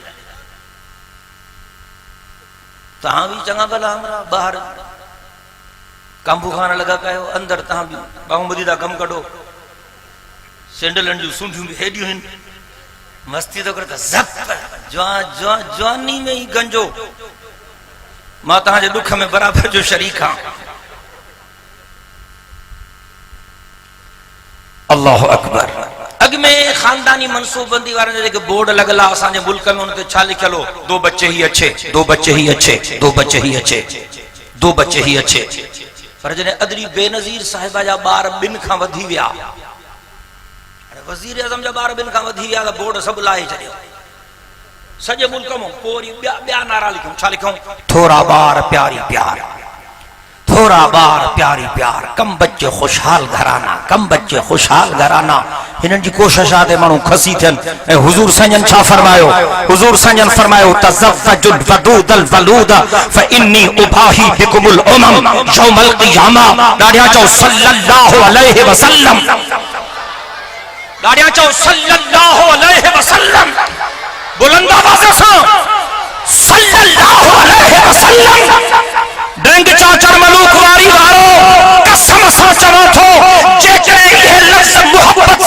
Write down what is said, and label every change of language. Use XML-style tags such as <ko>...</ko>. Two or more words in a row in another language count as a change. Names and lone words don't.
<sd>तव्हां बि चङा भला हमरा ॿाहिरि कांबू खान लॻा पिया आहियो अंदरि तव्हां बि बाहुबली था कमु कढो सैंडलनि जूं सूंढियूं बि हेॾियूं आहिनि मस्ती थो करे त ज़प जवानी में ई गंजो मां तव्हांजे दुख में बराबरि जो शरीक आहियां</sd> <ar>الله أكبر</ar> <sd>अॻ में खानदानी मनसूबबंदी वारनि जेके बोर्ड लॻल आहे असांजे मुल्क में उन ते छा लिखियल हो</sd> <ur>دو بچے ہی اچھے دو بچے ہی اچھے دو بچے ہی اچھے دو بچے ہی اچھے</ur> <sd>पर जॾहिं अदरी बेनज़ीर साहिबा जा ॿार ॿिनि खां वधी विया वज़ीर आज़म जा ॿार ॿिनि खां वधी विया त बोर्ड सभु लाहे छॾियो सॼे मुल्क में पोइ वरी ॿिया नारा लिखूं छा लिखूं थोड़ा बार प्यारी प्यार थोड़ा बार प्यारी प्यार</sd> <ur>کم بچے خوشحال گھرانہ کم بچے خوشحال گھرانہ</ur> <sd>हिननि जी कोशिश आहे माण्हू खसी थियनि ऐं हुजूर संजन छा फरमायो हुजूर संजन फरमायो</sd> <ar>تزوجوا الودود الولود فإني أباهي بكم الأمم يوم القيامة</ar> <sd>ॾाढिया चओ</sd> <ar>صلى الله عليه وسلم</ar> <sd>ॾाढिया चओ</sd> <ar>صلى الله عليه وسلم</ar> <sd>बुलंद आवाज़ सां</sd> <ar>صلى الله عليه وسلم</ar> <sd>डंग चाचर मलूक वारी वारो कसम सां चवां थो जेकॾहिं इहे लफ़्ज़ मोहब्बत</sd>